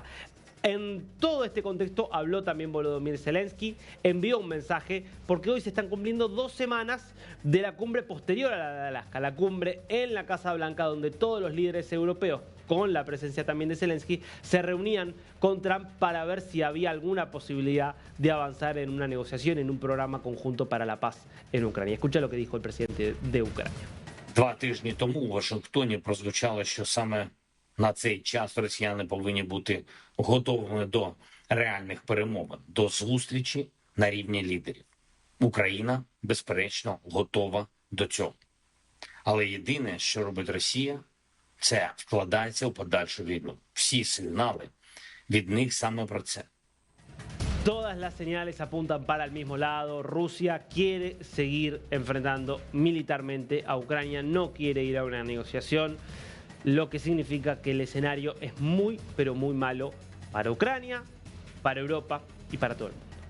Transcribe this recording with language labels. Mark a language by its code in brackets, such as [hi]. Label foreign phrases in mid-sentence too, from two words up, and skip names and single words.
[es] En todo este contexto habló también Volodymyr Zelensky, envió un mensaje porque hoy se están cumpliendo 2 semanas de la cumbre posterior a la de Alaska, la cumbre en la Casa Blanca, donde todos los líderes europeos, con la presencia también de Zelensky, se reunían con Trump para ver si había alguna posibilidad de avanzar en una negociación, en un programa conjunto para la paz en Ucrania. Escucha lo que dijo el presidente de Ucrania. [uk] 2 тижні тому у Вашингтоні прозвучало, що саме на цей час росіяни повинні бути готовими до реальних перемовин, до зустрічі на рівні лідерів. Україна, безперечно, готова до цього. Але єдине, що робить Росія, це вкладається у подальшу війну. Всі сигнали від них саме про це. [es] Todas las señales apuntan para el mismo lado. Rusia quiere seguir enfrentando militarmente a Ucrania, no quiere ir a una negociación, lo que significa que el escenario es muy, pero muy malo para Ucrania, para Europa y para todo el mundo.